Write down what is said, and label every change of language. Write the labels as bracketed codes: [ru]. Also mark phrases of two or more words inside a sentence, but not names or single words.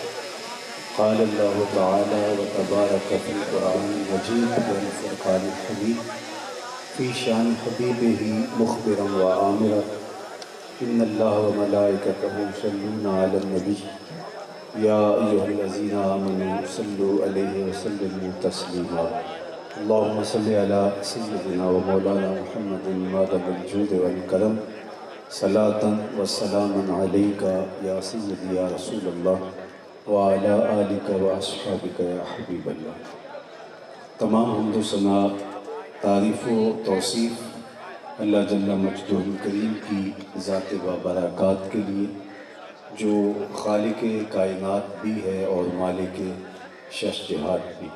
[ar] قال اللہ تعالی وتبارک فی القرآن المجید والفرقان الحمید فی شان حبیبہ مخبرا وآمرا ان اللہ وملائکتہ یصلون علی النبی یا ایہا الذین آمنوا صلوا علیہ وسلموا تسلیما۔ اللہم صلی علی سیدنا و مولانا محمد مادم الجود والکرم صلاة و سلاما علیکا یا سیدی یا رسول اللہ وعلی آلک و اصحابک یا حبیب اللہ۔ [ur] تمام حمد و ثنا، تعریف و توصیف اللہ [ar] جل مجدہ الکریم [ur] کی ذات بابرکات کے لیے، جو خالق کائنات بھی ہے اور مالک ششجہات بھی۔